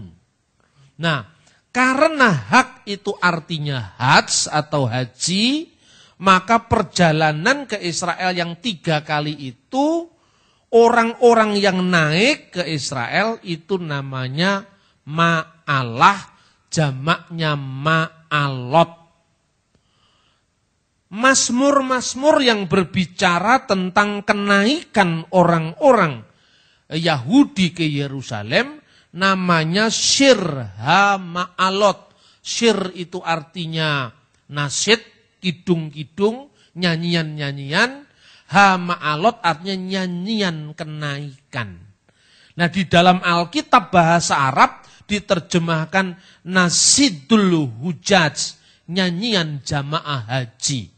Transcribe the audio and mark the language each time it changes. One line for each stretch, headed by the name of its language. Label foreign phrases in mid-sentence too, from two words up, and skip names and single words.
Indonesian: Nah, karena hak itu artinya haj atau haji, maka perjalanan ke Israel yang 3 kali itu, orang-orang yang naik ke Israel itu namanya ma'alah, jamaknya ma'alot. Mazmur-mazmur yang berbicara tentang kenaikan orang-orang Yahudi ke Yerusalem namanya
Hebrew: שיר המעלות.
Indonesian: Shir itu artinya nasyid, kidung-kidung, nyanyian-nyanyian. Ha-ma'alot artinya nyanyian kenaikan. Nah, di dalam Alkitab bahasa Arab diterjemahkan
Arabic: نشيد الحجاج,
Indonesian: nyanyian jamaah haji.